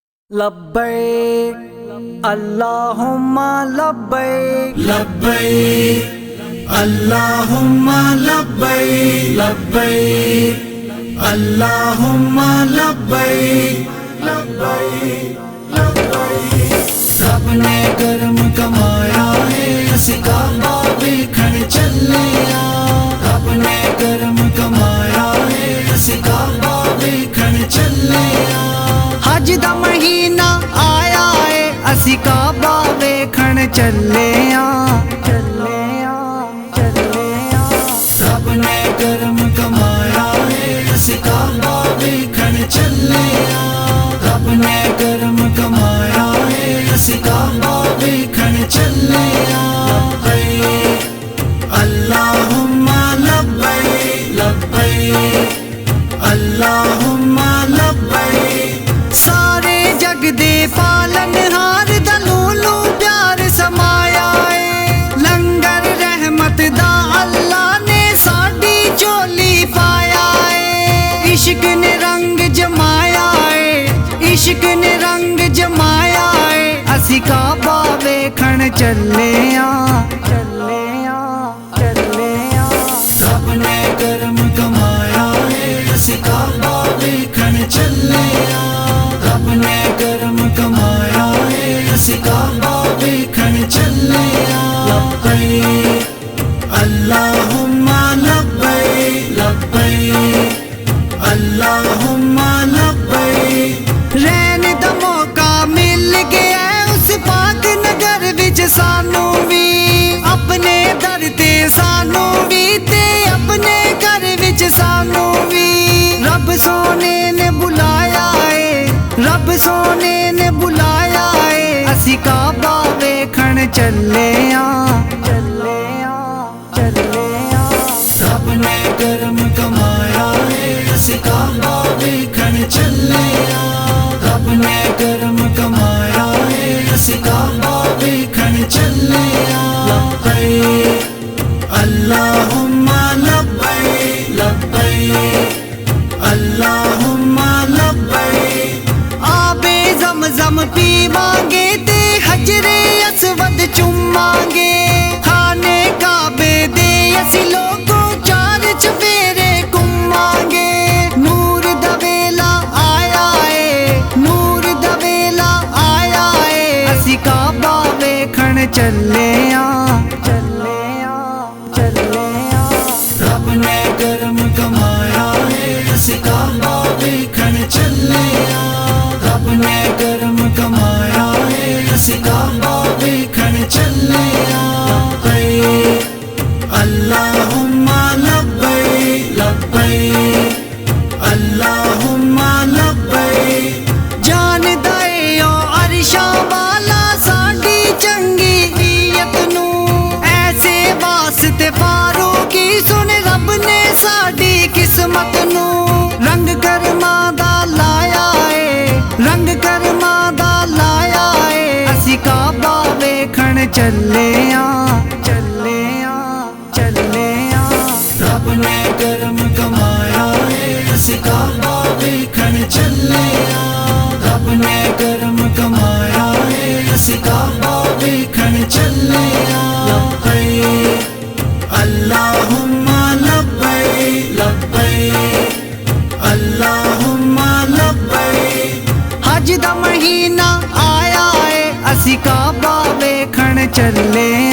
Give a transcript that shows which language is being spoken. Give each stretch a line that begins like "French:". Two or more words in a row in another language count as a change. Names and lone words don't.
Arabic: لبيك اللهم لبيك لبيك اللهم لبيك لبيك اللهم لبيك لبيك لبيك.
Punjabi: رب نے کرم کمایا اے اسی کعبہ ویکھن چلے آں. رب نے کرم کمایا اے اسی کعبہ ویکھن چلے آں. حج دا مہینہ آیا اے اسی کعبہ ویکھن چلے آں. رب نے کرم کمایا اے اسی کعبہ ویکھن چلے آں. رب نے کرم کمایا اے اسی کعبہ ویکھن چلے آں.
Arabic: لبيك اللهم لبيك لبيك اللهم لبيك.
Punjabi: سارے جگ دے پالنہار دا لولو پیار سمایا اے. لنگر رحمت دا اللہ نے ساڈی جھولی پایا اے. عشق نے رنگ جمایا اے، عشق نے رنگ جمایا اے. اسی کعبہ ویکھن چلے آں. رب نے کرم کمایا اے اسی کعبہ ویکھن چلے آں. رب نے کرم کمایا اے اسی کعبہ ویکھن چلے آں.
Arabic: لبيك اللهم لبيك لبيك اللهم لبيك.
Punjabi: رہن دا موقع مل گیا اس پاک نگر وچ سانوں بھی. اپنے در تے سانوں بھی تے اپنے گھر وچ سانوں بھی. رب سوہنے نے بلایا اے، رب سوہنے نے بلایا اے. اسی کعبہ ویکھن چلے آں. رب نے کرم کمایا اے اسی کعبہ ویکھن چلے آں. رب نے کرم کمایا اے اسی کعبہ ویکھن چلے آں.
Arabic: لبيك اللهم لبيك لبيك اللهم لبيك.
Punjabi: آبِ زمزم پیواں گے تے حجرِ اسود چماں گے. خانے کعبے دے اسی لوکاں چار چفیرے گھماں گے. نور دا ویلا آیا اے، نور دا ویلا آیا اے. اسی کعبہ ویکھن چلے آں. رب نے کرم کمایا اے اسی کعبہ ویکھن چلے آں. رب نے کرم کمایا اے اسی کعبہ ویکھن چلے آں.
Arabic: لبيك اللهم لبيك لبيك اللهم لبيك.
Punjabi: جاندا اے او عرشاں والا ساڈی چنگی نیت نوں. ایسے واسطے فاروقی سن رب نے ساڈی قسمت نوں. رنگ کرماں دا لایا اے، رنگ کرماں دا لایا اے. اسی کعبہ ویکھن چلے آں. رب نے کرم کمایا اے اسی کعبہ ویکھن چلے آں. رب نے کرم کمایا اے اسی کعبہ ویکھن چلے آں.
Arabic: لبيك اللهم لبيك لبيك اللهم لبيك.
Punjabi: حج دا مہینہ آیا اے اسی کعبہ ویکھن چلے آں.